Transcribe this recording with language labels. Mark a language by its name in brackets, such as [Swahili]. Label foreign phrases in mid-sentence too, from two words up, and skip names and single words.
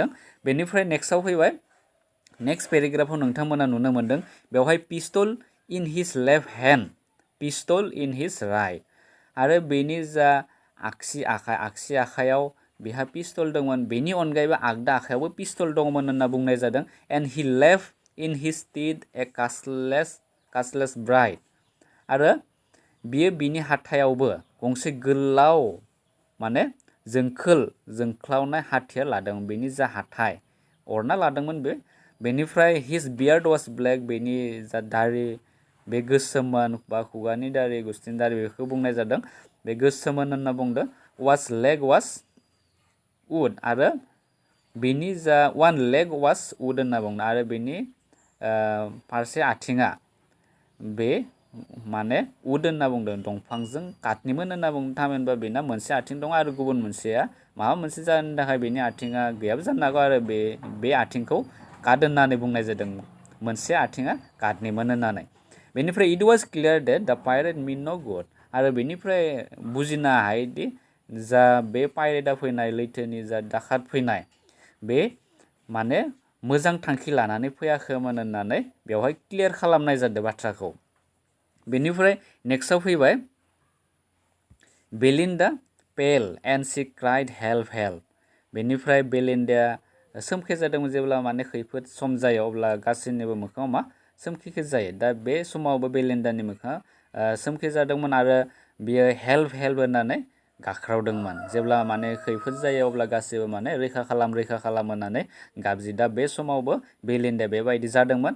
[Bodo] बेनिफ्राय नेक्स्टआव फैबाय [English] next paragraph [Bodo] नोंथांमोना नुनो मोनदों बेवहाय [English] pistol in his left hand pistol in his right [Bodo] आरो बेनि जा आगसि आखायाव बेहा पिस्तल दंमोन बेनि अनगायैबो आगदा आखायावबो पिस्तल दंमोन होनना बुंनाय जादों [English] and he left in his teeth a cutlass bright [Bodo] आरो बियो बिनि हाथायावबो गंसे गोलाव माने जोंख्लावनाय हाथियार लादोंमोन बेनि जा हाथाय अरना लादोंमोन बेनिफ्राय [English] his beard was black [Bodo] बेनि जा दारि बे गोसोममोन बा खुगानि दारि गुस्थिनि दारि बेखौ बुंनाय जादों बे गोसोममोन होनना बुंदों [English] was leg was wood [Bodo] आरो बेनि जा [English] one leg was wood [Bodo] होनना बुंदों आरो बेनि फारसे आथिङा बे माने वुड होनना बुंदों दंफांजों काटनिमोन होनना बुंदों थामहिनबा बेना मोनसे आथिं दं आरो गुबुन मोनसेया माबा मोनसे जाहोननि थाखाय बेनि आथिङा गैयाबो जानो हागौ आरो बे आथिंखौ काट होननानै बुंनाय जादों मोनसे आथिङा काटनिमोन होननानै। बेनिफ्राय [English] it was clear that the pirate meant no good [Bodo] आरो बेनिफ्राय बुजिनो हायोदि जा बे पाइरेटआ फैनाय लैथोनि जा डाकात फैनाय बे माने मोजां थांखि लानानै फैयाखैमोन होननानै बेवहाय क्लियार खालामनाय जादों बाथ्राखौ। बेनिफ्राय नेक्स्टआव फैबाय बेलिन्डा [English] pale and she cried help [Bodo] बेनिफ्राय बेलिन्डाया सोमखे जादोंमोन जेब्ला माने खैफोद सम जायो अब्ला गासैनिबो मोखाङाव मा सोमखे जायो दा बे समावबो बेलिन्डानि मोखाङा सोमखे जादोंमोन आरो बियो हेल्प होननानै गाख्रावदोंमोन जेब्ला माने खैफोद जायो अब्ला गासैबो माने रैखा खालाम होननानै गाबज्रि दा बे समावबो बेलिन्डाया बेबायदि जादोंमोन।